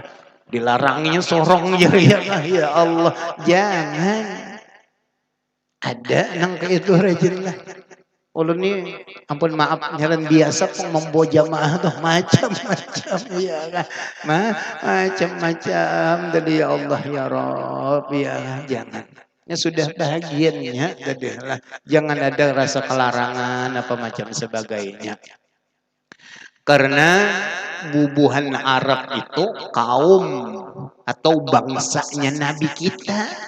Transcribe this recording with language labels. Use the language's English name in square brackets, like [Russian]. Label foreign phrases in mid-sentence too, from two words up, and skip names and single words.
[Banjar] Dilarangnya sorong ya [Arabic] ya Allah. [Banjar] Jangan. Ada nang kayak itu rajin lah. Ulun ni ampun maaf nyaran biasa pun membawa jamaah tuh macam-macam ya kan. Macam-macam tadi [Arabic] ya Allah ya Rabb [Banjar] ya jangan. Ya sudah bahagiannya tadi lah. Jangan ada rasa kelarangan apa macam sebagainya. Karena bubuhan Arab itu kaum atau bangsanya Nabi kita.